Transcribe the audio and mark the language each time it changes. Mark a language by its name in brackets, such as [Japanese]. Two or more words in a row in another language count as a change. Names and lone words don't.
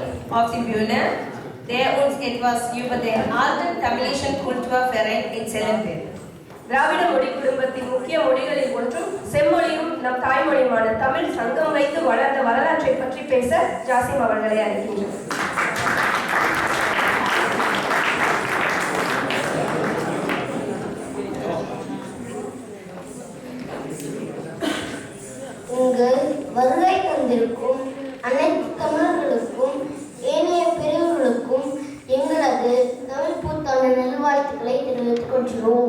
[German] auf die Bühne, der uns etwas über den alten tamilischen Kulturverein erzählen wird. [Tamil] திராவிட மொழி குடும்பத்தின் முக்கிய மொழிகளில் ஒன்றும் செம்மொழியும் நம் தாய்மொழியுமான தமிழ் சங்கம் வைத்து வளர்ந்த வரலாற்றை பற்றி பேச ஜாசிம் அவர்களை அழைக்கின்றனர். உங்கள் வருகை தந்திருக்கும் அனைத்து தமிழர்களுக்கும் ஏனைய பிரிவுகளுக்கும் எங்களது தமிழ் புத்தாண்டு நல்வாழ்த்துக்களை தெரிவித்துக் கொள்கிறோம்.